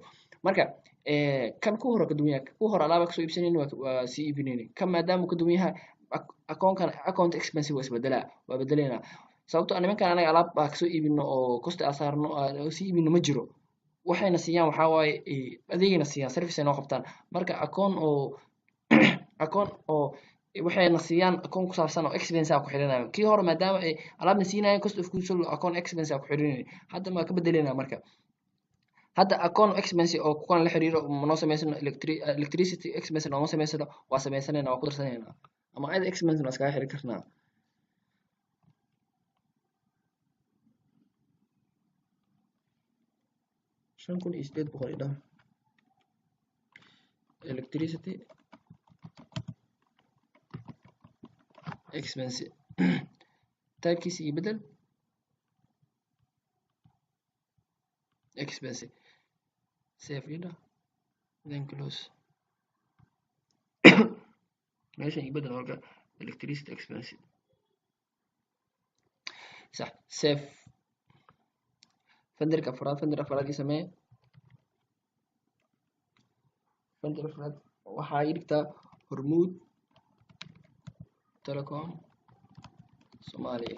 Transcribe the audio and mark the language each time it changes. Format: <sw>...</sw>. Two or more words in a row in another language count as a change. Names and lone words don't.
<so>marka kan ku hore ka duwan yahay ku hore alaaba kasoo iibsanayna waa sii iibinayna kan maadaama uu ka duwan yahay</so> <en>account expense</en> <so>waa isbedelaa waa bedeleynaa sababtoo nimankan anaga alaab baa kasoo iibino oo cost aan saarno oo sii iibino ma jiro waxayna siiyaan waxaa waaye adeegayna siiyaan service ay noo qabtaan. marka account oo waxayna siiyaan account ku saabsan oo expense ku xirinayo kii hore maadaama ay alaabna siinayaan</so> <en>cost of goods sold account expense</en> <so>ku xirinayay hadda ma ka bedelena. marka hadda</so> <en>account expense</en> <so>oo kuwan la xiriiro noo sameysano</so> <en>electricity expense</en> <so>noo sameysano waa sameysanayna waa ku darsanayna ama</so> <en>aid expense</en> <so>noo iskaga xiri karnaa. kun iyo 800 idhaa</so> <en>electricity expense</en> <so>taabkiisa iyo bedel</so> <en>expense save</en> <so>idhaa</so> <en>then close</en> <so>meeshan iyo bedel marka</so> <en>electricity expense</en> <so>صح</so> <en>save vendor</en> <so>afraad ii samee vendor afraad waxaa ii dhigtaa Hormuud Telecom Soomaaliya.</so>